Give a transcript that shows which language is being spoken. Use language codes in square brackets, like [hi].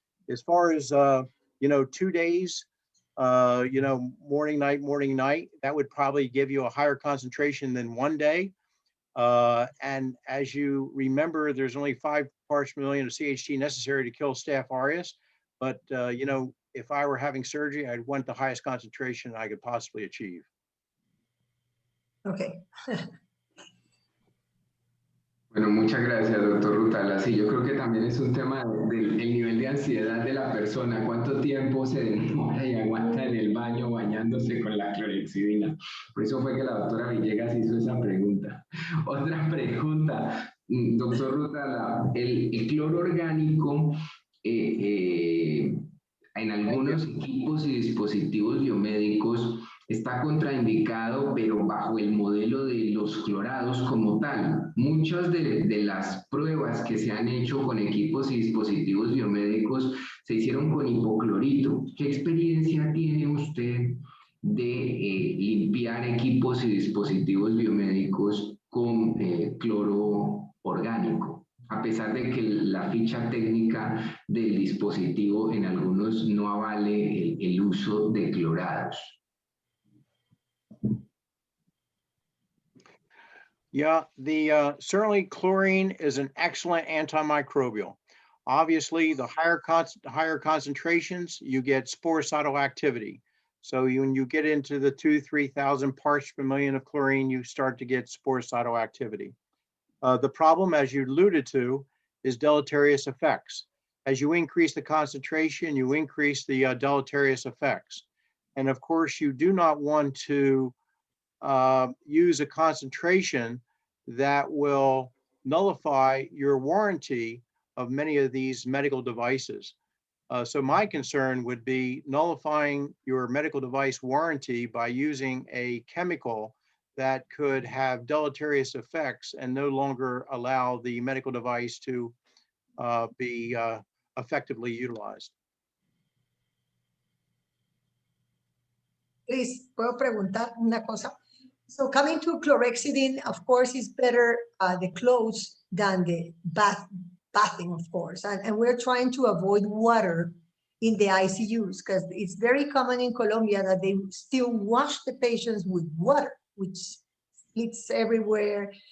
[en] As far as, you know, 2 days, you know, morning, night, that would probably give you a higher concentration than 1 day. And as you remember, there's only 5 parts per million of CHG necessary to kill Staph aureus. But, you know, if I were having surgery, I'd want the highest concentration I could possibly achieve. Okay. [es] Bueno, muchas gracias, doctor Rutala. Sí, yo creo que también es un tema del nivel de ansiedad de la persona. ¿Cuánto tiempo se demora y aguanta en el baño bañándose con la clorexidina? Por eso fue que la doctora Villegas hizo esa pregunta. Otra pregunta, doctor Rutala, el cloro orgánico en algunos equipos y dispositivos biomédicos está contraindicado, pero bajo el modelo de los clorados como tal. Muchas de las pruebas que se han hecho con equipos y dispositivos biomédicos se hicieron con hipoclorito. ¿Qué experiencia tiene usted de limpiar equipos y dispositivos biomédicos con cloro orgánico? A pesar de que la ficha técnica del dispositivo en algunos no avale el uso de clorados. [en] Yeah, certainly chlorine is an excellent antimicrobial. Obviously, the higher concentrations, you get sporicidal activity. So when you get into the 2,000-3,000 parts per million of chlorine, you start to get sporicidal activity. The problem, as you alluded to, is deleterious effects. As you increase the concentration, you increase the deleterious effects. And of course, you do not want to use a concentration that will nullify your warranty of many of these medical devices. So my concern would be nullifying your medical device warranty by using a chemical that could have deleterious effects and no longer allow the medical device to be effectively utilized. Please, [es] ¿puedo preguntar una cosa? [en] So coming to chlorhexidine, of course, is better the clothes than the bathing, of course. And we're trying to avoid water in the ICUs because it's very common in Colombia that they still wash the patients with water, which splits everywhere.